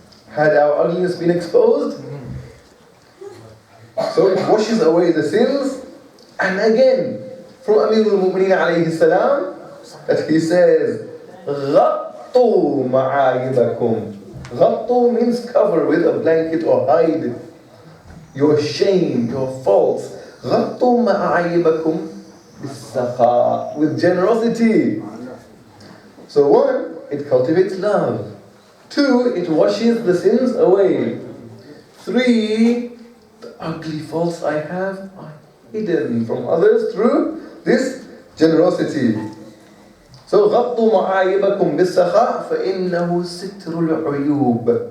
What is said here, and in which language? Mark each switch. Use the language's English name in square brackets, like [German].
[English] Had our ugliness been exposed, so it washes away the sins. And again, from Amirul Mu'mineen alayhi salam, that he says, [Arabic] غَطُّوا مَعَايِبَكُمْ. [English] غَطُّوا means cover with a blanket or hide your shame, your faults. [Arabic] غَطُّوا مَعَايِبَكُمْ بِالسَّخَاء, [English] with generosity. So one, it cultivates love. Two, it washes the sins away. Three, the ugly faults I have are hidden from others through this generosity. [Arabic] So غَطُّوا مَعَايِبَكُمْ بِالسَّخَاء فَإِنَّهُ سِتْرُ الْعُيُوبِ.